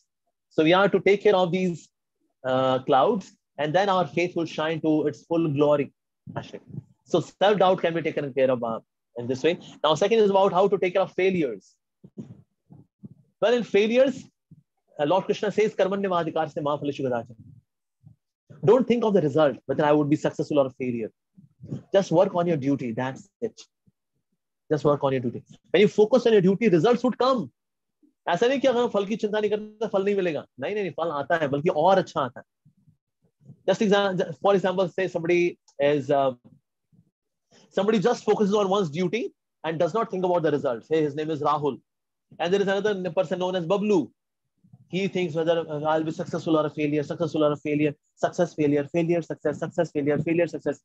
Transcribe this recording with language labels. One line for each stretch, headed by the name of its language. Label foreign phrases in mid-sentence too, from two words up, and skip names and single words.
English: So we are to take care of these clouds, and then our faith will shine to its full glory. Actually. So self-doubt can be taken care of in this way. Now, second is about how to take care of failures. Well, in failures, Lord Krishna says,
Sanskrit: कर्मण्येवाधिकारस्ते मा फलेषु कदाचन.
English: Don't think of the result, whether I would be successful or a failure. Just work on your duty. That's it. Just work on your duty. When you focus on your duty, results would come.
Hindi: ऐसा नहीं कि अगर हम फल की चिंता नहीं करते फल नहीं मिलेगा. नहीं, फल आता है, बल्कि और अच्छा आता है.
English: For example, say somebody just focuses on one's duty and does not think about the results. Hey, his name is Rahul. And there is another person known as Bablu. He thinks whether I'll be successful or a failure, successful or a failure, success, failure, failure, success, success, failure, failure, success.